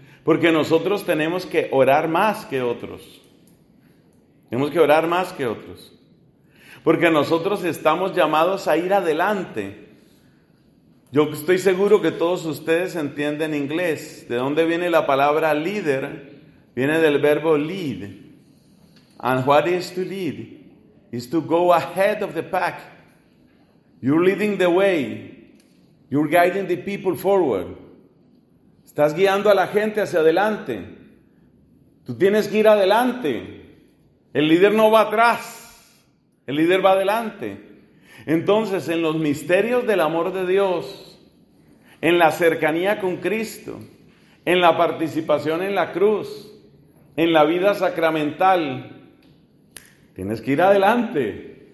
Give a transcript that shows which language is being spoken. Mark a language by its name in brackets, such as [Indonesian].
[Spanish] Porque nosotros tenemos que orar más que otros. Tenemos que orar más que otros. Porque nosotros estamos llamados a ir adelante. Yo estoy seguro que todos ustedes entienden inglés. ¿De dónde viene la palabra líder? Viene del verbo [English] lead. And what is to lead? Is to go ahead of the pack. You're leading the way. You're guiding the people forward. [Spanish] Estás guiando a la gente hacia adelante. Tú tienes que ir adelante. El líder no va atrás. El líder va adelante. Entonces, en los misterios del amor de Dios, en la cercanía con Cristo, en la participación en la cruz, en la vida sacramental, tienes que ir adelante.